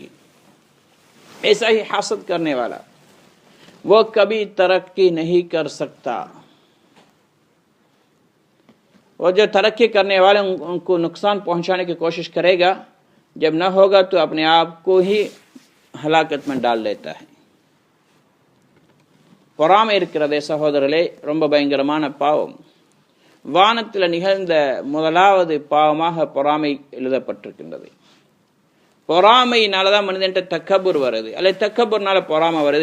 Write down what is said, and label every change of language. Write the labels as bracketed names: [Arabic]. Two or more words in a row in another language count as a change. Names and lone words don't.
[Urdu] ایسا ہی حسد کرنے والا وہ کبھی ترقی نہیں کر سکتا۔ وہ جو ترقی کرنے والے ان کو نقصان پہنچانے کی کوشش کرے گا، جب نہ ہوگا تو اپنے آپ کو ہی ہلاکت میں ڈال لیتا ہے۔ [Tamil] பொறாமை இருக்கிறதே சகோதரர்களே ரொம்ப பயங்கரமான பாவம். வானத்தில் நிகழ்ந்த முதலாவது பாவமாக பொறாமை எழுதப்பட்டிருக்கின்றது. பொறாமையினால தான் மனிதன்ட்ட தக்கபுர் வருது, அல்ல தக்கபுர்னால பொறாமை வருது.